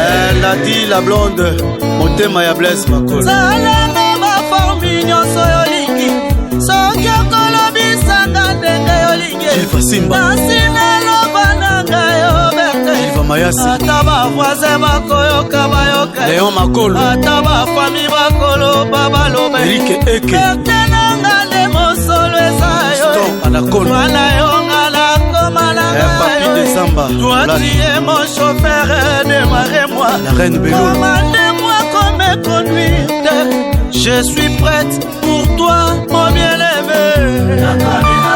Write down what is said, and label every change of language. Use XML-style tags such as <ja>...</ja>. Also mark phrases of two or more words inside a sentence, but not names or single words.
<fr>Elle a dit la blonde,</fr> <ln>motema ya Blaise Makolo. Salanga ba formi nyonso yolingi. Soki okolobisanga ndenge yolingi. Gilles Simba. Nasi naloba na ngai yo, Bertin. Gilles Mayasi. Ata ba voisin bakoyoka, bayoka. Léon Makolo. Ata ba famille bakoloba, baloba. Eric Eke. Bertin nanga nde mosolo eza yo. Stone Anaconda. Mwana yo nga nakoma na Eh, ngai Papi yo.</ln> <fr>de Samba. Toi, Voilà. tu es mon chauffeur, démarrez-moi. La reine Bello. Commandez-moi comme conduite. Je suis prête pour toi, mon bien-aimé.</fr>